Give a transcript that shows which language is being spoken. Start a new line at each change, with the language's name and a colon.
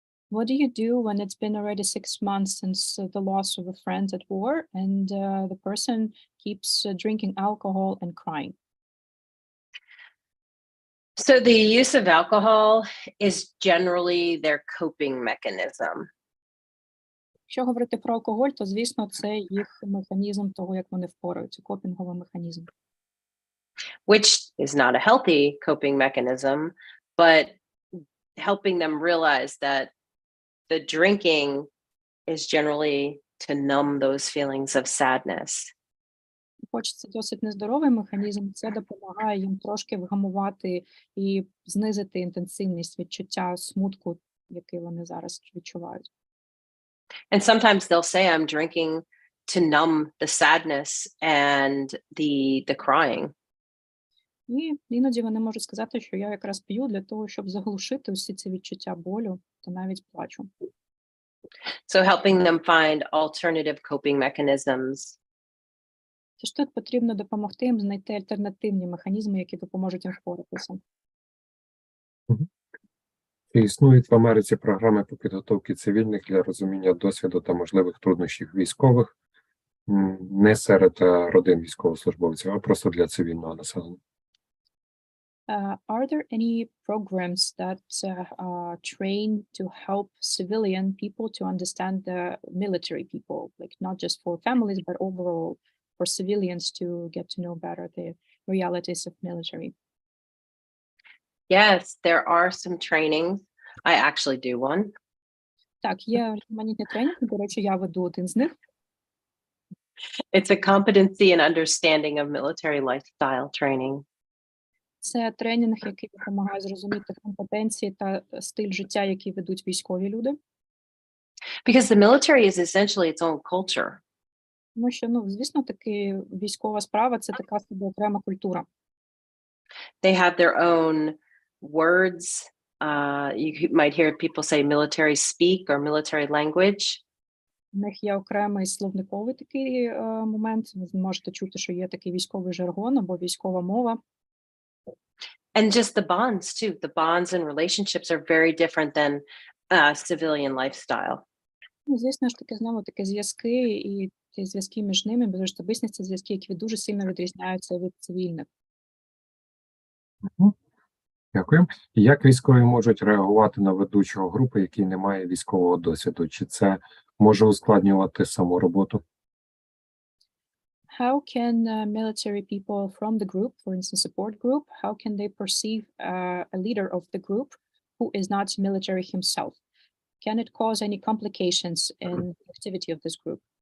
English: What do you do when it's been already 6 months since the loss of a friend at war and the person keeps drinking alcohol and crying? So the use of alcohol is generally their coping mechanism.
Ukrainian: Якщо говорити про алкоголь, то, звісно, це їх механізм того, як вони впораються, копінговий механізм.
English: Which is not a healthy coping mechanism, but helping them realize that the drinking is generally to numb those feelings of sadness.
Ukrainian: Хоч це досить нездоровий механізм, це допомагає їм трошки вгамувати і знизити інтенсивність відчуття смутку, який вони зараз відчувають.
English: And sometimes they'll say, I'm drinking to numb the sadness and the crying.
Ukrainian: І іноді вони можуть сказати, що я якраз п'ю для того, щоб заглушити усі ці відчуття болю та навіть плачу.
English: So helping them find alternative coping mechanisms.
Ukrainian: Тож тут потрібно допомогти їм знайти альтернативні механізми, які допоможуть їм впоратися. Чи існують в Америці програми по підготовці цивільних для розуміння досвіду та можливих труднощів військових, не серед родин військовослужбовців, а просто для цивільного населення?
English: Are there any programs that train to help civilian people to understand the military people, like not just for families, but overall for civilians to get to know better the realities of military? Yes, there are some trainings. I actually do one.
Ukrainian: Так, є різноманітні тренінги, до речі, я веду один з них.
English: It's a competency and understanding of military lifestyle training.
Ukrainian: Це тренінг, який допомагає зрозуміти компетенції та стиль життя, який ведуть військові люди.
English: Because the military is essentially its own culture.
Ukrainian: Тому що, ну, звісно, таки військова справа – це така собі окрема культура.
English: They have their own words. You might hear people say military speak or military language.
Ukrainian: У них є окремий словниковий такий момент. Ви можете чути, що є такий військовий жаргон або військова мова.
English: And just the bonds too. The bonds and relationships are very different than civilian lifestyle.
Ukrainian: Ну, звісно ж таки, знову таки зв'язки і ті зв'язки між ними, міжособистісні це зв'язки, які дуже сильно відрізняються від цивільних. Дякую. Як військові можуть реагувати на ведучого групи, який не має військового досвіду? Чи це може ускладнювати саму роботу?
English: How can military people from the group, for instance, support group, how can they perceive a leader of the group who is not military himself? Can it cause any complications in the activity of this group?